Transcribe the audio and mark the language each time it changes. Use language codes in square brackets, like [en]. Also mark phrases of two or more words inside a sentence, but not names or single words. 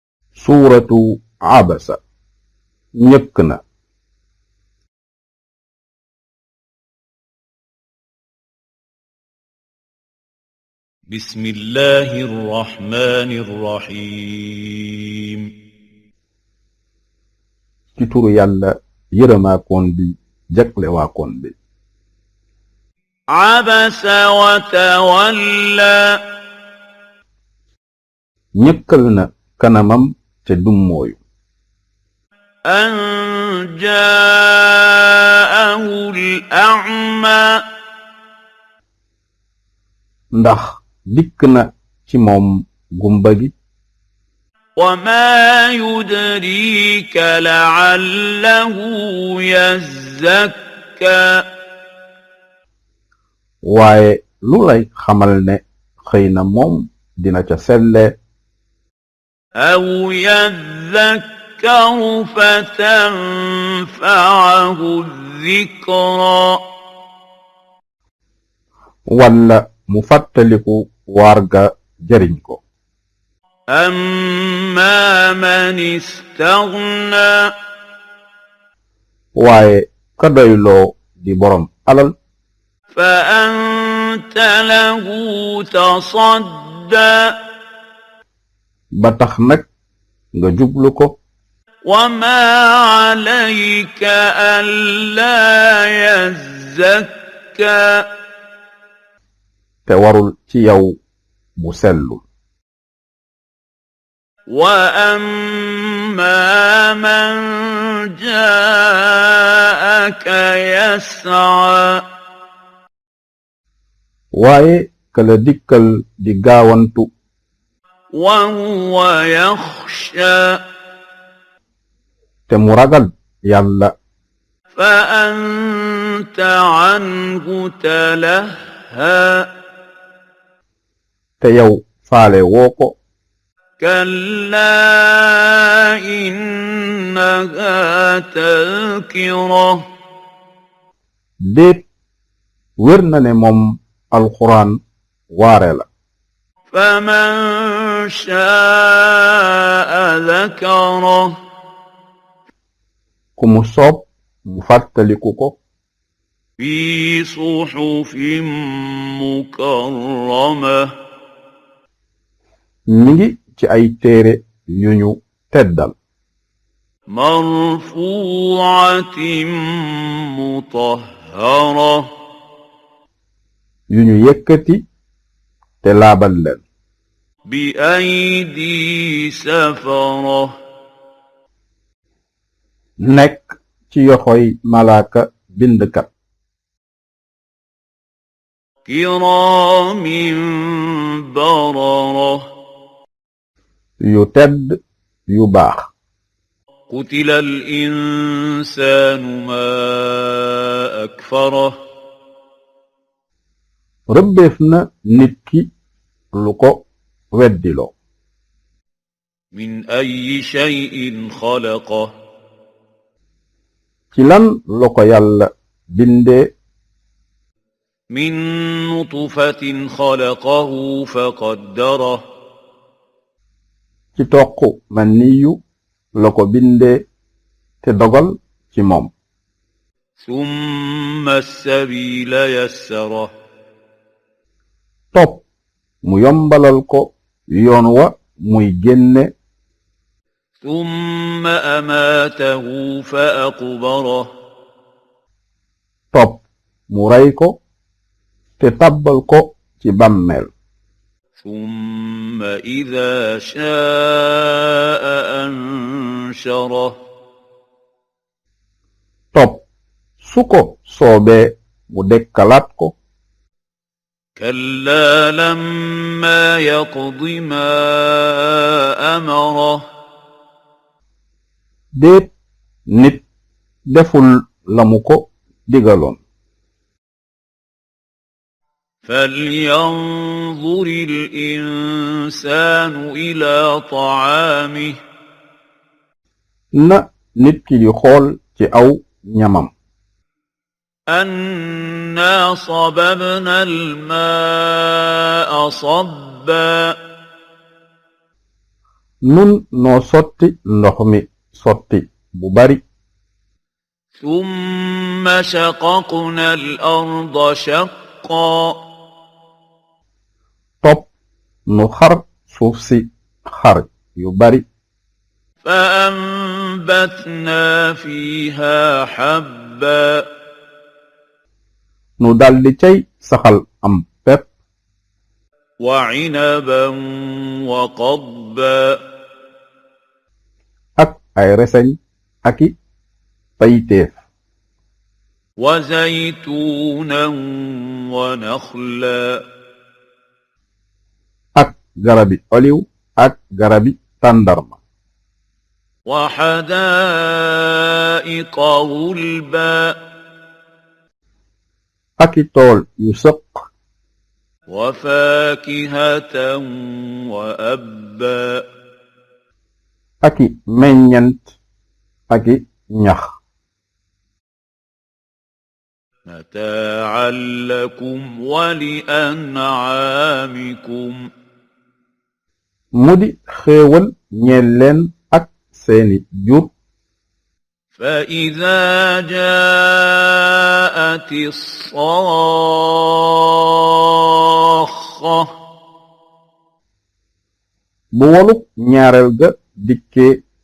[wo] suuratu abasa ñëkk na. [ar] بسم الله الرحمن الرحيم [wo] ci turu yàlla yërëmaakoon bi jaglewaakoon bi. [ar] عبس وتولى [wo] ñëkkal na kanamam te dummooyu. [ar] أن جاءه الأعمى [wo] ndax dikk na ci moom gumba gi. [ar] وما يدريك لعله يزكى [wo] waaye lu lay xamal ne xëy na moom dina ca selle. [ar] أو يذكر فتنفعه الذكرى [wo] walla mu fàttaliku warga jariñ ko. [ar] أما من استغنى [wo] waaye ka doyloo di borom alal. [ar] فأنت له تصدى [wo] ba tax nag nga jublu ko. [ar] وما عليك ألا يزكى [wo] te warul ci yow bu sellu. [ar] وأما من جاءك يسعى [wo] waaye ka la dikkal di gaawantu. [ar] وهو يخشى [wo] te mu ragal yàlla. [ar] فأنت عنه تلهى [wo] te yow faale woo ko. [ar] كلا إنها تذكرة [wo] déet wér na ne moom alxuraan waare la. [ar] فمن شاء ذكره [wo] ku mu soob mu fàttaliku ko. [ar] في صحف مكرمة [wo] mi ngi ci ay téere yu ñu teddal. [ar] مرفوعة مطهرة [wo] yu ñu yëkkati te laabal leen. [ar] بأيدي سفرة [wo] nekk ci yoxoy malaaka bindkat. [ar] كرام بررة [wo] yu tedd yu baax. [ar] قتل الإنسان ما أكفره [wo] rëbbeef na nit ki lu ko weddiloo. [ar] من أي شيء خلقه [wo] ci lan la ko yàlla bindee. [ar] من نطفة خلقه فقدره [wo] ci toq man niyu la ko bindee te dogal ci moom. [ar] ثم السبيل يسره [wo] topp mu yombalal ko yoon wa muy génne. [ar] ثم أماته فأقبره [wo] topp mu rey ko te tabbal ko ci bàmmeel. [ar] ثم إذا شاء أنشره [wo] topp su ko soobee mu dekkalaat ko. [ar] كلا لما يقض ما أمره [wo] déet nit deful la mu ko digaloon. [ar] فلينظر الإنسان إلى طعامه [wo] na nit ki di xool ci aw ñamam. [ar] أنا صببنا الماء صبا [wo] nun noo sotti ndox mi sotti bu bari [ar] ثم شققنا الأرض شقا [wo] topp nu xar suuf si xar yu bari [ar] فأنبتنا فيها حبا [wo] nu daldi cay saxal am pepp [ar] وعنبا وقضبا [wo] ak ay reseñ aki payteef [ar] وزيتونا ونخلا [wo] ak garabi oliw ak garabi tàndarma [ar] وحدائق غلبا [wo] aki tool yu sëq [ar] وفاكهة وأبا [wo] aki meññent aki ñax [ar] متاعا لكم ولأنعامكم [wo] mudi xéewal ñeel leen ak seeni jur [ar] فإذا جاءت الصاخة [wo] bu woluk ñaareel ga dikkee